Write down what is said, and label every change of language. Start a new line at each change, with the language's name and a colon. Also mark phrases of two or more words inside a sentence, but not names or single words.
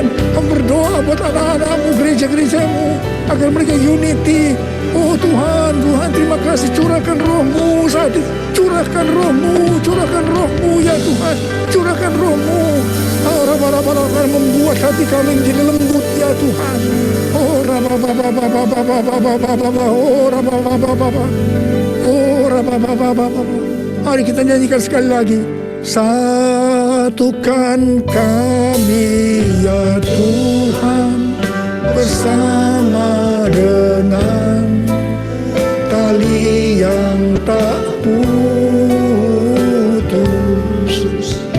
Indonesian: Aku berdoa buat anak-anakmu, gereja-gerejamu, agar mereka unity. Oh Tuhan, terima kasih, curahkan rohmu saat ini. Curahkan rohmu ya Tuhan, curahkan rohmu. Oh Rabba-rabba-rabba, membuat hati kami menjadi lembut ya Tuhan. Oh Rabba-rabba-rabba, oh Rabba-rabba-rabba, oh Rabba-rabba-rabba. Mari kita nyanyikan sekali lagi. Satukan kami ya Tuhan, bersama dengan tali yang tak putus.